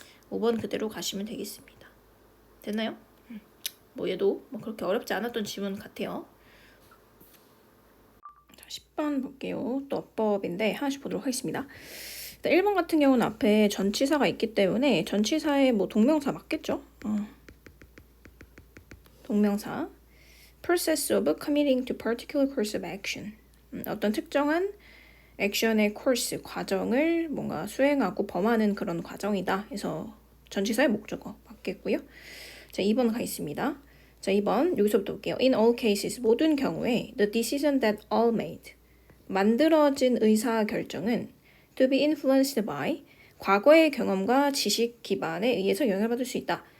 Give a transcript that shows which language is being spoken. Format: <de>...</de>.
<ko>5번 그대로 가시면 되겠습니다. 됐나요? 뭐 얘도 뭐 그렇게 어렵지 않았던 지문 같아요. 자, 10번 볼게요. 또 어법인데 하나씩 보도록 하겠습니다. 1번 같은 경우는 앞에 전치사가 있기 때문에 전치사에 뭐 동명사 맞겠죠? 동명사.</ko> <en>process of committing to particular course of action.</en> <ko>어떤 특정한 액션의 코스, 과정을 뭔가 수행하고 범하는 그런 과정이다. 그래서 전치사의 목적어 맞겠고요. 자, 2번 가겠습니다. 자, 2번 여기서부터 볼게요.</ko> <en>In all cases,</en> <ko>모든 경우에</ko> <en>the decision that all made,</en> <ko>만들어진 의사 결정은</ko> <en>to be influenced by,</en> <ko>과거의 경험과 지식 기반에 의해서 영향을 받을 수 있다.</ko>